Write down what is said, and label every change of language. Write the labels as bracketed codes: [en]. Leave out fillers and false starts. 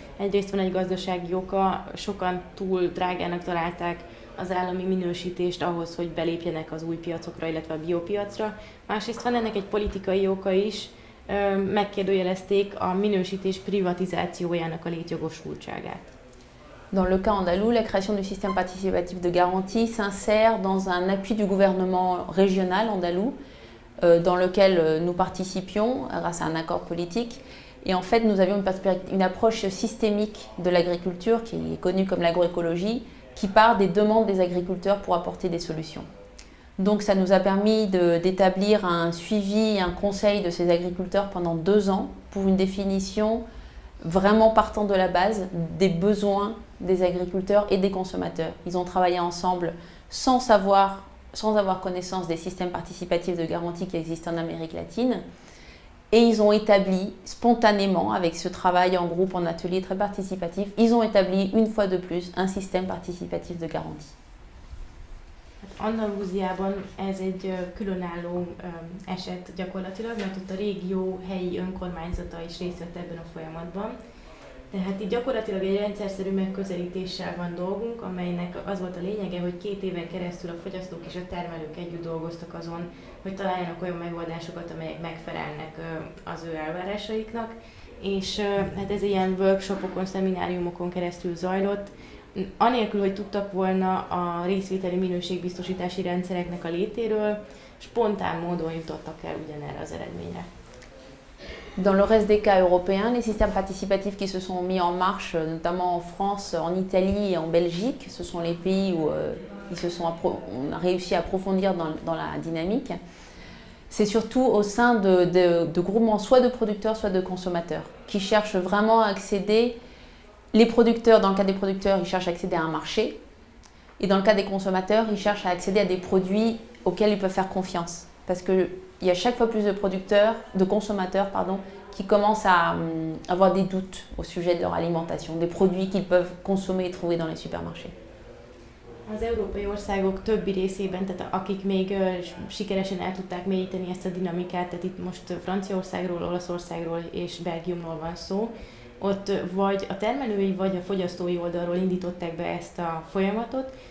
[hu] Egyrészt van egy gazdasági oka, sokan túl drágának találták az állami minősítést ahhoz, hogy belépjenek az új piacokra, illetve a biopiacra. Másrészt van ennek egy politikai oka is, megkérdőjelezték a minősítés privatizációjának a létjogosultságát. [fr] Dans le cas andalou, la création du système participatif de garantie s'insère dans un appui du gouvernement régional andalou, dans lequel nous participions grâce à un accord politique. Et en fait, nous avions une approche systémique de l'agriculture, qui est connue comme l'agroécologie, qui part des demandes des agriculteurs pour apporter des solutions. Donc ça nous a permis d'établir un suivi, un conseil de ces agriculteurs pendant 2 ans pour une définition vraiment partant de la base des besoins des agriculteurs et des consommateurs. Ils ont travaillé ensemble sans avoir connaissance des systèmes participatifs de garantie qui existent en Amérique latine. Et ils ont établi spontanément, avec ce travail en groupe, en atelier très participatif, ils ont établi une fois de plus un système participatif de garantie. [hu] Andalúziában ez egy különálló eset gyakorlatilag, mert ott a régió helyi önkormányzata is részt vett ebben a folyamatban. Tehát itt gyakorlatilag egy rendszerszerű megközelítéssel van dolgunk, amelynek az volt a lényege, hogy 2 éven keresztül a fogyasztók és a termelők együtt dolgoztak azon, hogy találjanak olyan megoldásokat, amelyek megfelelnek az ő elvárásaiknak. És hát ez ilyen workshopokon, szemináriumokon keresztül zajlott, anélkül, hogy tudtak volna a részvételi minőségbiztosítási rendszereknek a létéről, spontán módon jutottak el ugyanerre az eredményre. [fr] Dans le reste des cas européens, les systèmes participatifs qui se sont mis en marche, notamment en France, en Italie et en Belgique, ce sont les pays où on a réussi à approfondir dans la dynamique. C'est surtout au sein de groupements soit de producteurs, soit de consommateurs, qui cherchent vraiment à accéder. Les producteurs, dans le cas des producteurs, ils cherchent à accéder à un marché. Et dans le cas des consommateurs, ils cherchent à accéder à des produits auxquels ils peuvent faire confiance. Parce qu'il y a chaque fois plus de consommateurs, qui commencent à avoir des doutes au sujet de leur alimentation, des produits qu'ils peuvent consommer et trouver dans les supermarchés. [hu] Az európai országok többi részében, tehát akik még sikeresen el tudták mélyíteni ezt a dinamikát, tehát itt most Franciaországról, Olaszországról és Belgiumról van szó, ott vagy a termelői, vagy a fogyasztói oldalról indították be ezt a folyamatot.